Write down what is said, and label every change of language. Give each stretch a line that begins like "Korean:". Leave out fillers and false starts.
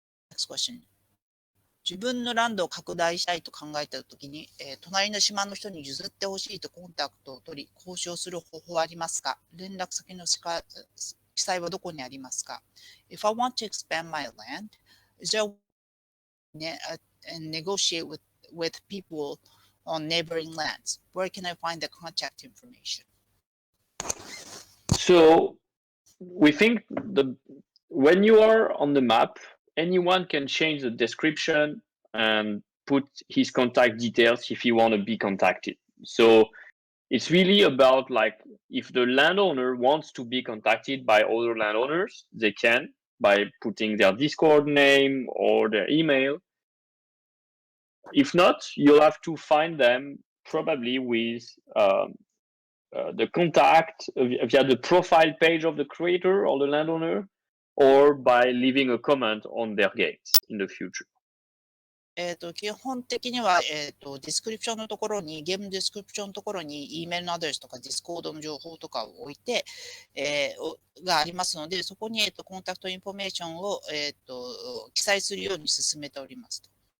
English: Next question.
Japanese: 自分のランドを拡大したいと考えたときに、隣の島の人に譲ってほしいとコンタクトを取り、交渉する方法はありますか？連絡先の記載はどこにありますか？
English: If I want to expand my land, is there and negotiate with people on neighboring lands? Where can I find the contact information? So we think when you are on the map, anyone can change the description and put his contact details if he want to be contacted. So it's really about like if the landowner wants to be contacted by other landowners, they can by putting their Discord name or their email. If not, you'll have to find them probably with the contact via the profile page of the creator or the landowner, or by leaving a comment on their gates in the future.
Japanese: 基本的には、ディスクリプションのところに、ゲームディスクリプションのところに、E メールのアドレスとか、ディスコードの情報とかを置いて、がありますので、そこに、コンタクトインフォメーションを、記載するように進めておりますと。